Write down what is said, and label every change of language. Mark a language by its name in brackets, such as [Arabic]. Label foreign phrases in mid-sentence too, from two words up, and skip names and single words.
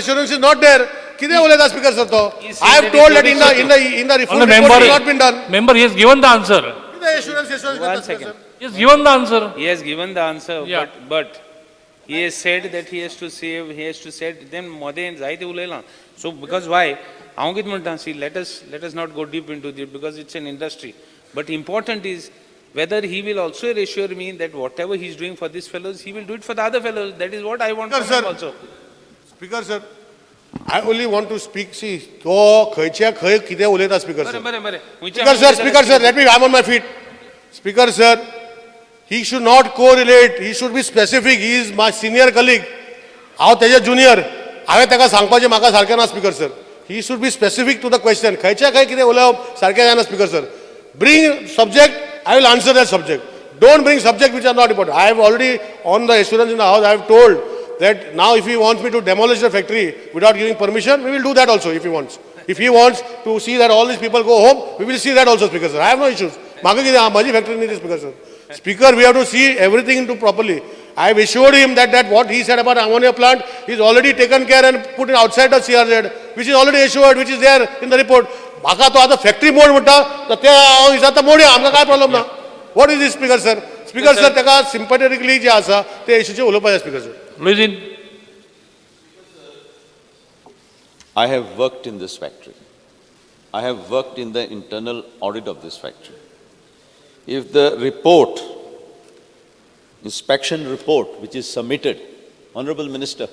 [English] assurance is not there. [Konkani] Kide uleta Speaker, sir, to? [English] He said I have that told it that will be in the full Honorable report member, has not been done. member, he has given the answer. Kide assurance One is second. He has given the answer. He has given the answer, Yeah. but he has said that he has to save, he has to set, then Mode [Konkani] जायते उलयलां. [English] So because why? [Konkani] हांव कितें म्हणटा, [English] see, let us not go deep into it because it's an industry. But important is whether he will also assure me that whatever he's doing for these fellows, he will do it for the other fellows. That is what I want from Speaker, him sir. also. Speaker, sir, I only want to speak, see, to [Konkani] खंयच्या खंय कितें उलयता [English] Speaker, sir. [Konkani] बरें. [English] Speaker, sir, let me, I'm on my feet. Speaker, sir, he should not correlate, he should be specific, he is my senior colleague. [Konkani] हांव तेजे junior. हांवें ताका सांगपाचें म्हाका सारकें ना [English] Speaker, sir. He should be specific to the question. [Konkani] खंयच्या खंय कितें उलोवप सारकें जायना [English] Speaker, sir. Bring subject, I will answer that subject. Don't bring subject which are not important. I have already, on the assurance in the house, I have told that now if he wants me to demolish the factory without giving permission, we will do that also if he wants. If he wants to see that all these people go home, we will see that also, Speaker, sir. I have no issues. [Konkani] म्हाका कितें आहा, म्हाजी factory न्ही ती, [English] Speaker, sir. Speaker, we have to see everything into properly. I have assured him that what he said about ammonia plant is already taken care and put it outside the CRZ, which is already assured, which is there in the report. [Konkani] म्हाका तो आतां फॅक्टरी मोड म्हणटा तर ते हांव हिसाब मोडया आमकां काय प्रॉब्लेम ना. [English] What is this, Speaker, sir? Speaker, sir, [Konkani] ताका sympathetically जे आसा ते इशूचेर उलोवपाचें, [English] Speaker, sir. Luizin. I have worked in this factory. I have worked in the internal audit of this factory. If the report, inspection report, which is submitted, Honorable Minister,